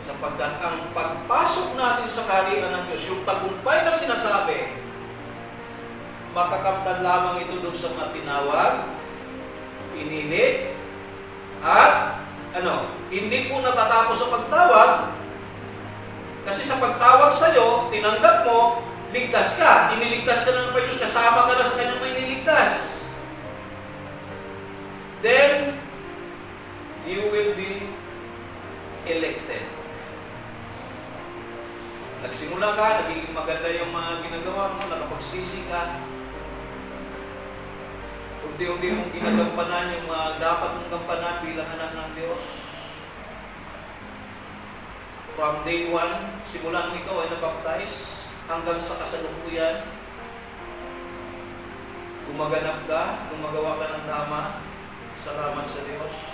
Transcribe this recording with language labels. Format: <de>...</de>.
<tl>Sapagkat ang pagpasok natin sa kaharian ng Diyos, yung tagumpay na sinasabi, makakamtan lamang ito doon sa mga tinawag, pinili, at hindi po natatapos sa pagtawag, kasi sa pagtawag sa'yo, tinanggap mo, ligtas ka, iniligtas ka ng Diyos, kasama ka na sa kanyang may iniligtas.</tl> <en>Then, you will be elected.</en> <tl>Nagsimula ka, nagiging maganda yung mga ginagawa mo, nakapagsisi ka. Unti-unti mong ginagampanan yung mga dapat mong gampanan bilang anak ng Diyos.</tl> <en>From day 1,</en> <tl>simulan ikaw ay nabaptize, hanggang sa kasalukuyan, gumaganap ka, gumagawa ka ng tama, salamat sa Diyos.</tl>